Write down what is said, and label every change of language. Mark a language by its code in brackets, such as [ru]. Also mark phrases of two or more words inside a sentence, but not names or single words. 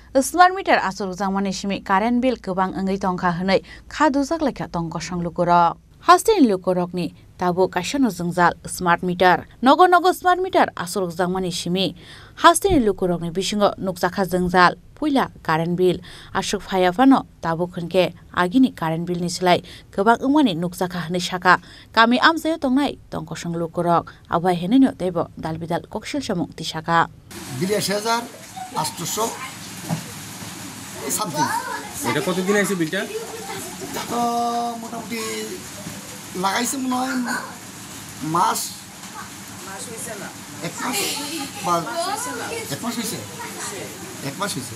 [trp] स्मार्ट मीटर आसुर जामानि सिमि कारेन्ट बिल गोबां ओंगै तंखा होनै खादुजाक लेखा तंकसं लुकुरक हास्टिन लुकुरकनि ताबु काइसनो जोंजाल स्मार्ट मीटर नगो नगो स्मार्ट मीटर आसुर जामानि सिमि हास्टिन लुकुरकनि बिसिंग नुकजाखा जोंजाल पुइला कारेन्ट बिल आसुक फायाफानो ताबु खनके आगिनि कारेन्ट बिलनि सोलाय गोबां ओंमानि नुकजाखा होनै साका गामि आमजायाव तंनाय तंकसं लुकुरक आबाय हेनैनो देबो दालबिदाल कक्सिल समु तिसाका [bn] 82,800 সামথিং। এটা কতদিন আছে বিলটা? তো মোটামুটি লাগাইছে মনে হয় মাস হয়েছে না, এক মাস বা এক মাস হয়েছে।